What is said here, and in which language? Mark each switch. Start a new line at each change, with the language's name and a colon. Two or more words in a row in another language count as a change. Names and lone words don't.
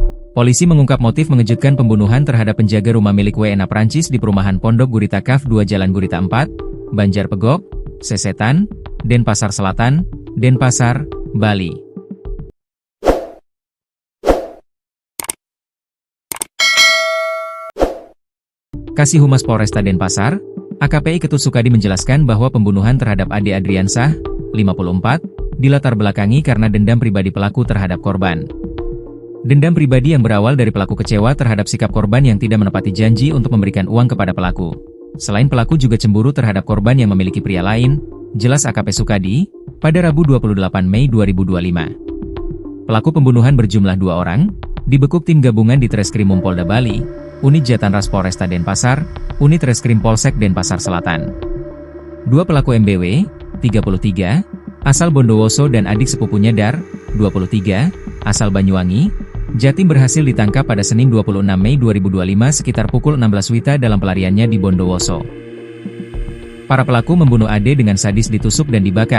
Indonesian: Polisi mengungkap motif mengejutkan pembunuhan terhadap penjaga rumah milik WNA Prancis di perumahan Pondok Gurita Kaf 2 Jalan Gurita 4, Banjarpegok, Sesetan, Denpasar Selatan, Denpasar, Bali. Kasih Humas Polresta Denpasar, AKP Ketut Sukadi menjelaskan bahwa pembunuhan terhadap Ade Adriansah, 54, dilatar belakangi karena dendam pribadi pelaku terhadap korban. Dendam pribadi yang berawal dari pelaku kecewa terhadap sikap korban yang tidak menepati janji untuk memberikan uang kepada pelaku. Selain pelaku juga cemburu terhadap korban yang memiliki pria lain, jelas AKP Sukadi, pada Rabu 28 Mei 2025. Pelaku pembunuhan berjumlah 2 orang, dibekuk tim gabungan di Treskrimum Polda Bali, Unit Jatanras Polresta Denpasar, Unit Reskrim Polsek Denpasar Selatan. 2 pelaku MBW, 33, asal Bondowoso dan adik sepupunya Dar, 23, asal Banyuwangi, Jatim berhasil ditangkap pada Senin 26 Mei 2025 sekitar pukul 16 WITA dalam pelariannya di Bondowoso. Para pelaku membunuh Ade dengan sadis ditusuk dan dibakar.